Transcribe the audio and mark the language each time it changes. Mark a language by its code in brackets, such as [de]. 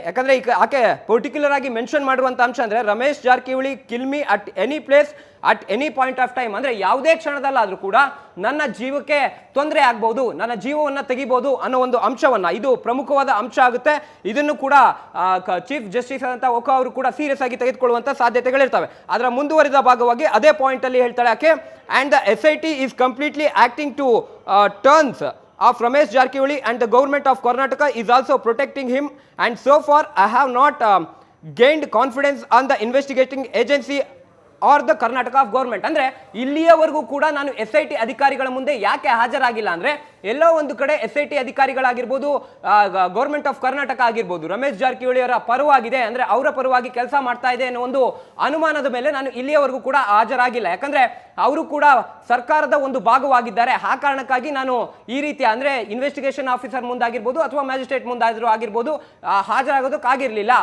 [kn] ಯಾಕಂದ್ರೆ ಈಗ ಆಕೆ ಪರ್ಟಿಕ್ಯುಲರ್ ಆಗಿ ಮೆನ್ಷನ್ ಮಾಡುವಂತ ಅಂಶ ಅಂದ್ರೆ Ramesh Jarkiholi [en] Kill me at any place at any point of time. [kn] ಅಂದ್ರೆ ಯಾವುದೇ ಕ್ಷಣದಲ್ಲಾದ್ರೂ ಕೂಡ ನನ್ನ ಜೀವಕ್ಕೆ ತೊಂದರೆ ಆಗ್ಬಹುದು, ನನ್ನ ಜೀವವನ್ನ ತೆಗಿಬಹುದು ಅನ್ನೋ ಒಂದು ಅಂಶವನ್ನ, ಇದು ಪ್ರಮುಖವಾದ ಅಂಶ ಆಗುತ್ತೆ. ಇದನ್ನು ಕೂಡ ಚೀಫ್ ಜಸ್ಟಿಸ್ ಅಂತ ಒಕಾ ಅವರು ಕೂಡ ಸೀರಿಯಸ್ ಆಗಿ ತೆಗೆದುಕೊಳ್ಳುವಂತ ಸಾಧ್ಯತೆಗಳಿರ್ತವೆ. ಅದರ ಮುಂದುವರಿದ ಭಾಗವಾಗಿ ಅದೇ ಪಾಯಿಂಟ್ ಅಲ್ಲಿ ಹೇಳ್ತಾಳೆ ಆಕೆ, [en] And the SIT is completely acting to turns of Ramesh Jarkioli and the government of Karnataka is also protecting him, and so far I have not gained confidence on the investigating agency are the Karnataka of government. [kn] ಅಂದ್ರೆ ಇಲ್ಲಿಯವರೆಗೂ ಕೂಡ ನಾನು SIT ಅಧಿಕಾರಿಗಳ ಮುಂದೆ ಯಾಕೆ ಹಾಜರಾಗಿಲ್ಲ ಅಂದ್ರೆ ಎಲ್ಲೋ ಒಂದು ಕಡೆ SIT ಅಧಿಕಾರಿಗಳಾಗಿರ್ಬೋದು, ಗೌರ್ಮೆಂಟ್ ಆಫ್ ಕರ್ನಾಟಕ ಆಗಿರ್ಬೋದು, ರಮೇಶ್ ಜಾರಕಿಹೊಳಿ ಅವರ ಪರವಾಗಿದೆ, ಅಂದ್ರೆ ಅವರ ಪರವಾಗಿ ಕೆಲಸ ಮಾಡ್ತಾ ಇದೆ ಅನ್ನೋ ಒಂದು ಅನುಮಾನದ ಮೇಲೆ ನಾನು ಇಲ್ಲಿಯವರೆಗೂ ಕೂಡ ಹಾಜರಾಗಿಲ್ಲ. ಯಾಕಂದ್ರೆ ಅವರು ಕೂಡ ಸರ್ಕಾರದ ಒಂದು ಭಾಗವಾಗಿದ್ದಾರೆ. ಆ ಕಾರಣಕ್ಕಾಗಿ ನಾನು ಈ ರೀತಿಯ ಅಂದ್ರೆ ಇನ್ವೆಸ್ಟಿಗೇಷನ್ ಆಫೀಸರ್ ಮುಂದಾಗಿರ್ಬೋದು ಅಥವಾ ಮ್ಯಾಜಿಸ್ಟ್ರೇಟ್ ಮುಂದಾದ್ರೂ ಆಗಿರ್ಬೋದು ಹಾಜರಾಗೋದಕ್ಕಾಗಿರ್ಲಿಲ್ಲ.